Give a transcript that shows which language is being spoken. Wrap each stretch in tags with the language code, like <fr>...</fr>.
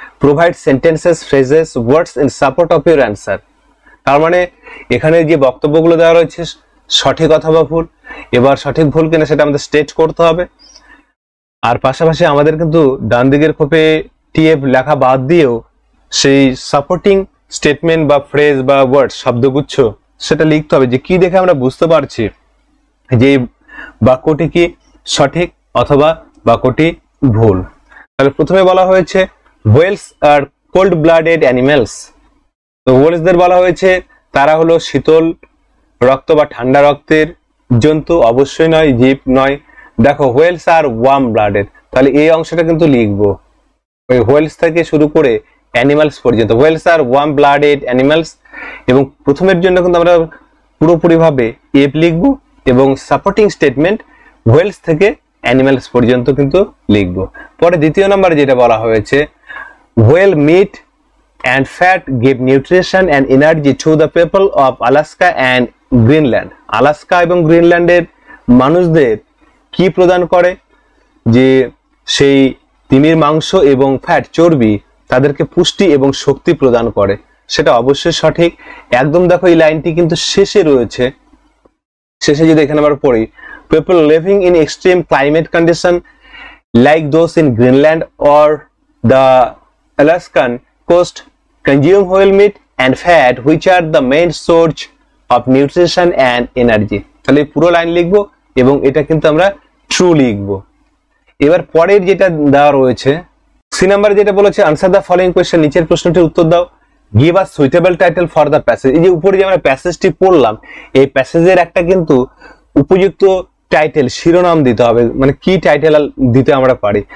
<en>Provide sentences, phrases, words in support of your answer.</en> <bn>তার মানে এখানে যে বক্তব্যগুলো দেওয়া রয়েছে সঠিক অথবা ভুল, এবার সঠিক ভুল কিনা সেটা আমাদের স্টেট করতে হবে। আর পাশাপাশি আমাদের কিন্তু ডান দিকের খোপে TF লেখা বাদ দিয়েও সেই সাপোর্টিং স্টেটমেন্ট বা ফ্রেজ বা ওয়ার্ড শব্দগুচ্ছ সেটা লিখতে হবে, যে কি দেখে আমরা বুঝতে পারছি যে বাক্যটি কি সঠিক অথবা বাক্যটি ভুল। তাহলে প্রথমে বলা হয়েছে</bn> <en>whales আর cold blooded animals,</en> <bn>তো হোয়েলসদের বলা হয়েছে তারা হলো শীতল রক্ত বা ঠান্ডা রক্তের জন্তু, অবশ্যই নয়, জীব নয়। দেখো হোয়েলস আর ওয়ার্ম ব্লাডেড, তাহলে এই অংশটা কিন্তু লিখবো, ওই হোয়েলস থেকে শুরু করে অ্যানিমালস পর্যন্ত,</bn> <en>whales আর warm blooded animals,</en> <bn>এবং প্রথমের জন্য কিন্তু আমরা পুরোপুরি ভাবে এফ লিখবো এবং সাপোর্টিং স্টেটমেন্ট হোয়েলস থেকে অ্যানিমালস পর্যন্ত কিন্তু লিখবো। পরে দ্বিতীয় নম্বরে যেটা বলা হয়েছে, whale meet</bn> <en>and fat give nutrition and energy to the people of Alaska and Greenland.</en> <bn>Alaska এবং গ্রিনল্যান্ডের মানুষদের কি প্রদান করে, যে সেই তিমির মাংস এবং ফ্যাট চর্বি তাদেরকে পুষ্টি এবং শক্তি প্রদান করে, সেটা অবশ্যই সঠিক একদম। দেখো এই লাইনটি কিন্তু শেষে রয়েছে, শেষে যদি এখানে আমরা পড়ি,</bn> <en>people living in extreme climate condition like those in Greenland or the Alaskan coast consume whale meat and fat which are the main source of nutrition and energy.</en> <bn>তাহলে পুরো লাইন লিখবো এবং এটা কিন্তু আমরা ট্রু লিখবো। এবার পরের যেটা দেওয়া রয়েছে সি নাম্বার যেটা বলেছে,</bn> <en>answer the following question,</en> <bn>নিচের প্রশ্নটির উত্তর দাও।</bn> <en>give a suitable title for the passage,</en> <bn>এই যে উপরে যে আমরা প্যাসেজটি পড়লাম এই প্যাসেজের একটা কিন্তু উপযুক্ত টাইটেল শিরোনাম দিতে হবে, মানে কি টাইটেল দিতে আমরা পারি।</bn>